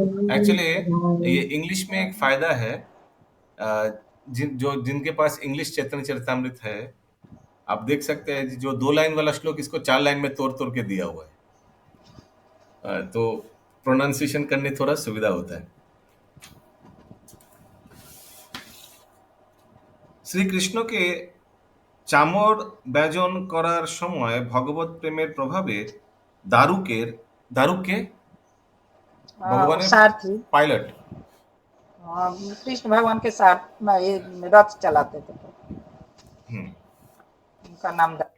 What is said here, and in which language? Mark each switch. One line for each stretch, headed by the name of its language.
Hindi: Actually ये English में एक फायदा है, जिनके पास इंग्लिश चैतन्य चरितामृत है, आप देख सकते हैं जो 2 लाइन वाला श्लोक इसको 4 लाइन में तोड़ तोड़ के दिया हुआ है, तो प्रोनाउंसिएशन करने थोड़ा सुविधा होता है।
Bangla: শ্রীকৃষ্ণকে চামর ব্যজন করার সময় ভগবত প্রেমের প্রভাবে দারুককে ভগবানের
Hindi: सारथी
English: pilot
Hindi: कृष्ण भगवान के साथ ये रथ चलाते थे, उनका नाम